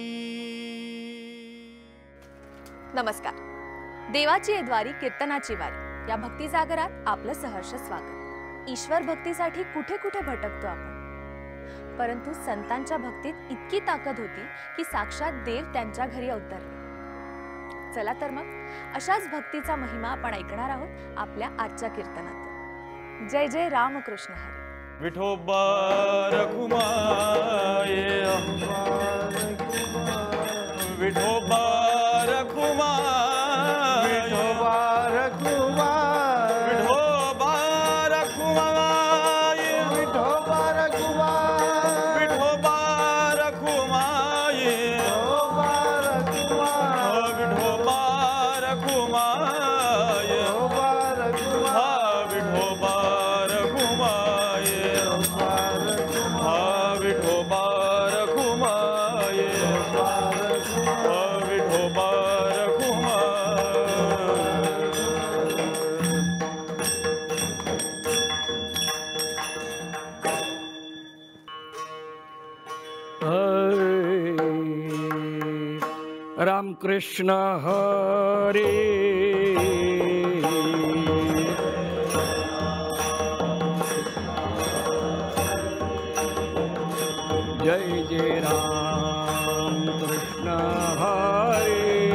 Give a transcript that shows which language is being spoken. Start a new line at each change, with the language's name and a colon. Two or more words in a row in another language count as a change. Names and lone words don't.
Marathi: नमस्कार, देवाची द्वारी कीर्तनाची वारी या भक्ती जागरात आपलं सहर्ष स्वागत। ईश्वर भक्तीसाठी कुठे कुठे भटकतो आपण, परंतु संतांच्या भक्तीत इतकी ताकद होती की साक्षात देव त्यांच्या घरी अवतरले। चला तर मग अशाच भक्तीचा महिमा आपण ऐकणार आहोत आपल्या आजच्या कीर्तनात। जय जय रामकृष्ण हरी। विठोबा रखुमाये, विठोबा रखुमाये, विठोबा रखुमाये, विठोबा रखुमाये, विठोबा रखुमाये, विठोबा रखुमाये, विठोबा रखुमाये, विठोबा रखुमाये, विठोबा रखुमाये, विठोबा राम कृष्ण हरे, जय जय राम कृष्ण हरे,